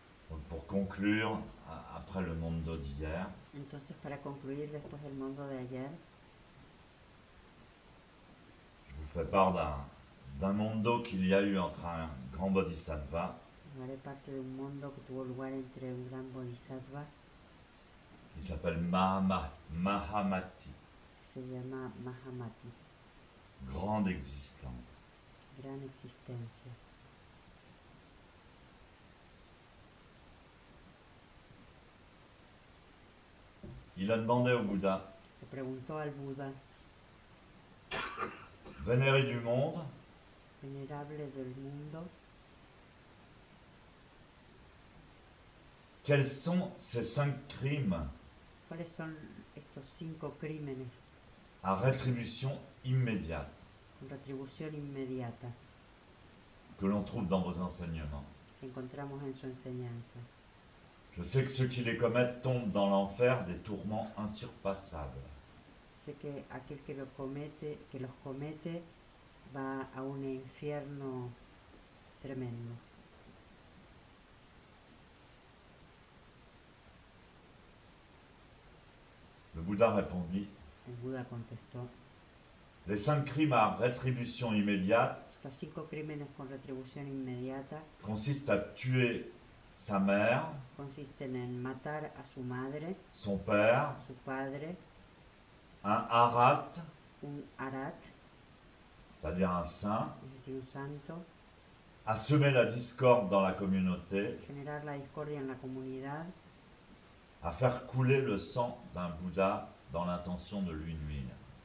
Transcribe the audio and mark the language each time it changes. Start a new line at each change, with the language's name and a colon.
French: Donc pour conclure, après le mundo d'hier,
Spanish: Entonces, para concluir, después del mundo de ayer,
French: je vous fais part d'un mundo qu'il y a eu entre un grand bodhisattva
Spanish: haré parte de un mundo que tuvo lugar entre un gran bodhisattva
French: qui s'appelle Mahamati,
Spanish: que se llama Mahamati,
French: grande existence.
Spanish: gran existencia.
French: Il a demandé au Bouddha,
Spanish: Le preguntó al Buda,
French: vénéré du monde,
Spanish: venerable del mundo,
French: quels sont ces 5 crimes
Spanish: ¿cuáles son estos 5 crímenes
French: à rétribution immédiate
Spanish: con retribución inmediata
French: que l'on trouve dans vos enseignements?
Spanish: que encontramos en su enseñanza?
French: Je sais que ceux qui les commettent tombent dans l'enfer des tourments insurpassables.
Spanish: Sé que aquel que los comete va a un infierno tremendo.
French: Le Bouddha répondit,
Spanish: El Buda contestó,
French: les 5 crimes à rétribution immédiate
Spanish: los 5 crímenes con retribución inmediata
French: consistent à tuer sa mère,
Spanish: consisten en matar a su madre,
French: son père,
Spanish: a su padre,
French: un arat,
Spanish: un arat,
French: c'est-à-dire un saint,
Spanish: es decir, un santo,
French: à semer la discorde dans la communauté,
Spanish: generar la discordia en la comunidad,
French: à faire couler le sang d'un Bouddha dans l'intention de lui nuire.